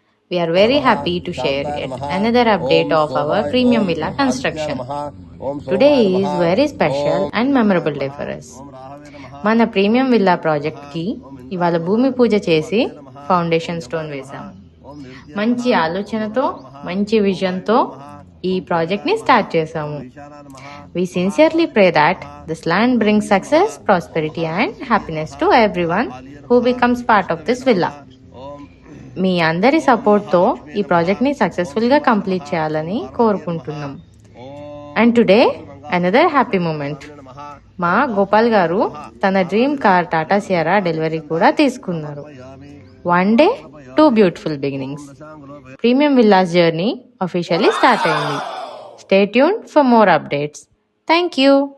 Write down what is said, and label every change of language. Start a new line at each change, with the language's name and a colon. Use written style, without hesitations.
English: We are very happy to share yet another update of our premium villa construction. Today is very special and memorable day for us.
Telugu: మన premium villa ప్రాజెక్ట్కి ఇవాళ భూమి పూజ చేసి foundation stone వేశాం. మంచి ఆలోచనతో మంచి విజన్తో ఈ ప్రాజెక్ట్ని స్టార్ట్ చేశాము.
English: We sincerely pray that this land brings success, prosperity and happiness to everyone who becomes part of this villa.
Telugu: మీ అందరి సపోర్ట్తో ఈ ప్రాజెక్ట్ని సక్సెస్ఫుల్గా కంప్లీట్ చేయాలని కోరుకుంటున్నాం.
English: And today another happy moment.
Telugu: మా గోపాల్ గారు తన dream car Tata Sierra delivery కూడా తీసుకున్నారు.
English: One day 2 beautiful beginnings.
Telugu: Premium villas journey officially start అయింది.
English: Stay tuned for more updates. Thank you.